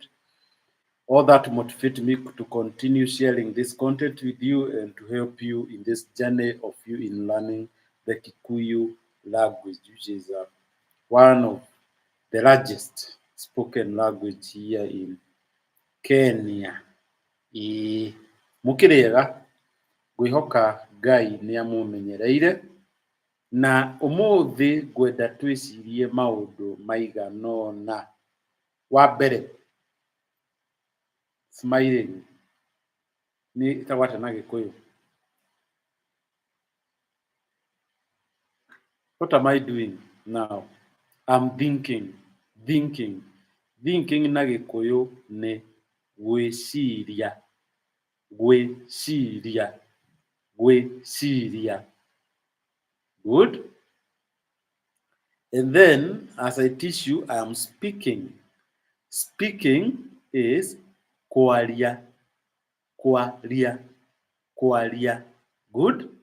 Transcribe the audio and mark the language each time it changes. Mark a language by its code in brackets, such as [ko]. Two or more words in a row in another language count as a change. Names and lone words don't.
[en] All that motivate me to continue sharing this content with you and to help you in this journey of you in learning the Kikuyu language, which is one of the largest spoken language here in Kenya. [ki] Mukirega ngwihoka Ngai nĩ amũmenyereire na ũmũthĩ ngwenda twĩcirie maũndũ maigana ũna. Wa mbere, smiling ni ĩtagwo na Gĩkũyũ. [en] What am I doing now? I'm thinking. [ki] Thinking na Gĩkũyũ nĩ gwĩciria. [en] Good. And then, as I teach you, I am speaking. Speaking is kwaria. Good.